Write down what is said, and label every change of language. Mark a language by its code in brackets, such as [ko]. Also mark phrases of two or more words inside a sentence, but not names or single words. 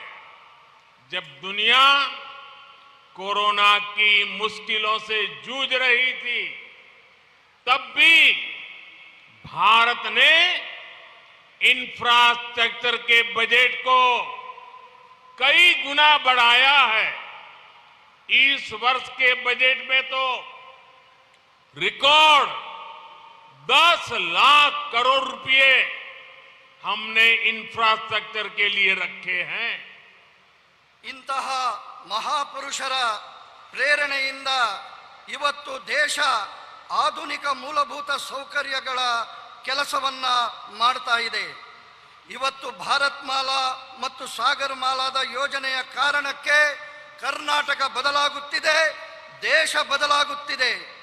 [hi] जब दुनिया कोरोना की मुश्किलों से जूझ रही थी तब भी भारत ने इंफ्रास्ट्रक्चर के बजट को कई गुना बढ़ाया है। इस वर्ष के बजट में तो रिकॉर्ड 10 लाख करोड़ रुपए हमने इंफ्रास्ट्रक्चर के लिए रखे हैं। [kn] ಇಂತಹ ಮಹಾಪುರುಷರ ಪ್ರೇರಣೆಯಿಂದ ಇವತ್ತು ದೇಶ ಆಧುನಿಕ ಮೂಲಭೂತ ಸೌಕರ್ಯಗಳ ಕೆಲಸವನ್ನ ಮಾಡ್ತಾ ಇದೆ. ಇವತ್ತು ಭಾರತ್ಮಾಲಾ ಮತ್ತು ಸಾಗರಮಾಲಾದ ಯೋಜನೆಯ ಕಾರಣಕ್ಕೆ ಕರ್ನಾಟಕ ಬದಲಾಗುತ್ತಿದೆ, ದೇಶ ಬದಲಾಗುತ್ತಿದೆ.